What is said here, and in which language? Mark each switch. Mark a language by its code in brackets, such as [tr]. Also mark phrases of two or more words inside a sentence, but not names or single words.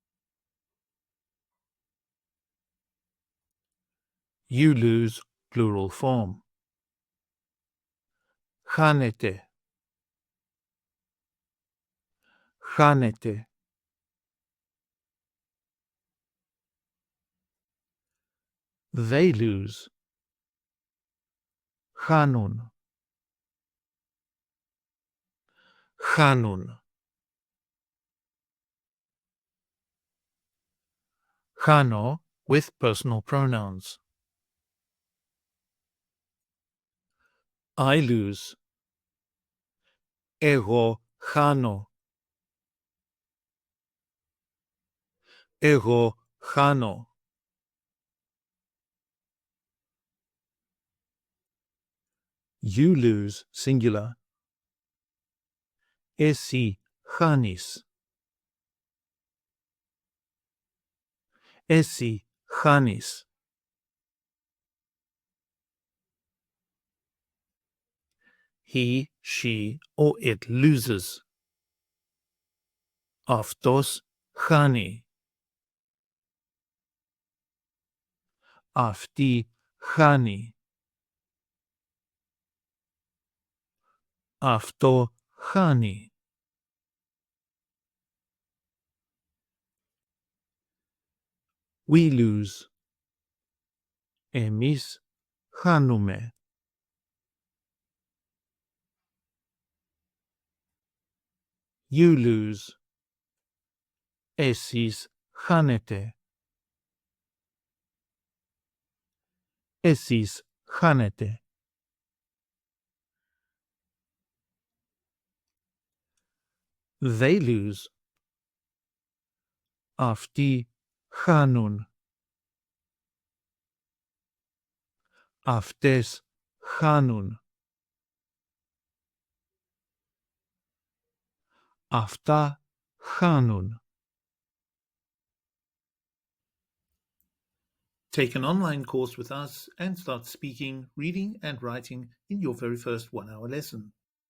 [en] You lose, plural form. [el] Χάνεται. Χάνεται. [en] They lose. [el] Χάνουν. Χάνουν. [en] Χάνω with personal pronouns. I lose. [el] Εγώ χάνω. Εγώ χάνω. [en] You lose, singular. [el] Εσύ χάνεις. Εσύ χάνεις. [en] He, she, or it loses. [el] Αυτός χάνει. Αυτή χάνει. Αυτό χάνει. [en] We lose. [el] Εμείς χάνουμε. [en] You lose. [el] Εσείς χάνετε. Εσείς χάνετε. [en] They lose. [el] Αυτοί χάνουν. Αυτές χάνουν. Αυτά χάνουν. [en] Take an online course with us and start speaking, reading and writing in your very first 1-hour lesson.